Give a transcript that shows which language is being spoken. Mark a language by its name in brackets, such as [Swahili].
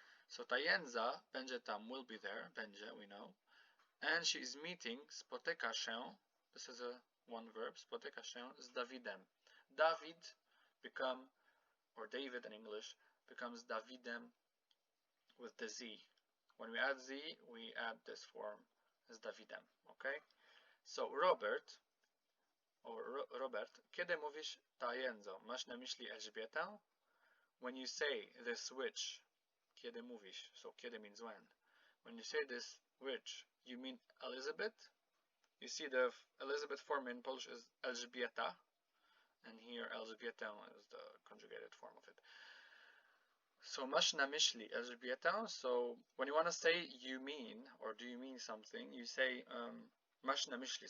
[English] So [Polish] ta jędza będzie tam, [English] will be there, będzie, we know, and she is meeting, spotyka się, this is a one verb, [Polish] spotyka się z Dawidem. [English] David become, or David in English, becomes Davidem with the Z. When we add Z, we add this form as Davidem, okay? [Polish] So Robert, or Robert, kiedy mówisz ta jędzo, masz na myśli Elżbietę? [English] When you say this which, [Polish] kiedy mówisz, [English] so kiedy means when. When you say this which, you mean Elizabeth? You see the Elizabeth form in Polish is Elżbieta, and here Elżbietę is the conjugated form of it. So [Polish] masz na myśli Elżbietę, [English] so when you want to say you mean, or do you mean something, you say [Polish] masz na myśli.